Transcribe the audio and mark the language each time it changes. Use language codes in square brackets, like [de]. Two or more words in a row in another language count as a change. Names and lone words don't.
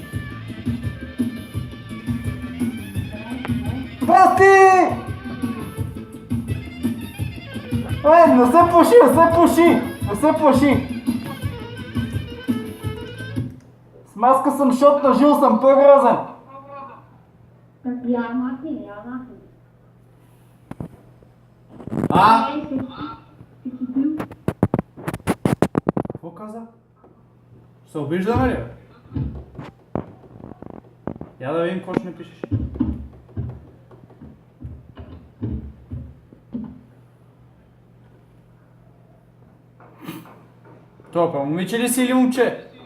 [bg] Здрасти! Не се пуши, не се пуши! Не се пуши! С маска съм шотна, жил съм по-грозен. Ja, Martin, ja, Martin. А? [nl] Hey, zit je toe? [bg] Какво каза? Се обиждаме ли? Я да видим какво ще ми пишеш. Това момиче ли си или момче?